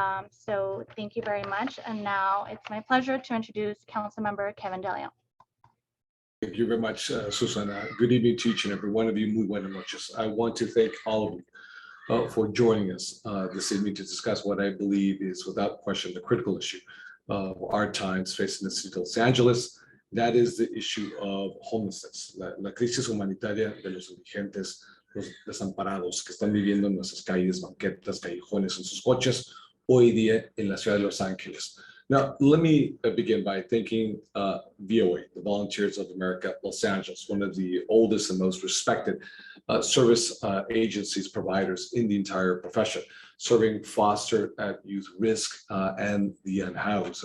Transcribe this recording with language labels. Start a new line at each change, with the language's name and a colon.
English: So thank you very much. And now it's my pleasure to introduce Councilmember Kevin DeLeon. Thank you very much, Susana. Good evening to each and every one of you.
Spanish: Muy buenas noches.
English: I want to thank all of you for joining us this evening to discuss what I believe is, without question, the critical issue of our times facing the city of Los Angeles. That is the issue of homelessness,
Spanish: la crisis humanitaria de los indigentes, los desamparados que están viviendo en nuestras calles, banquetas, callejones, en sus coches, hoy día en la ciudad de Los Ángeles.
English: Now, let me begin by thanking VOA, the Volunteers of America, Los Angeles, one of the oldest and most respected service agencies providers in the entire profession, serving foster at youth risk and the unhoused.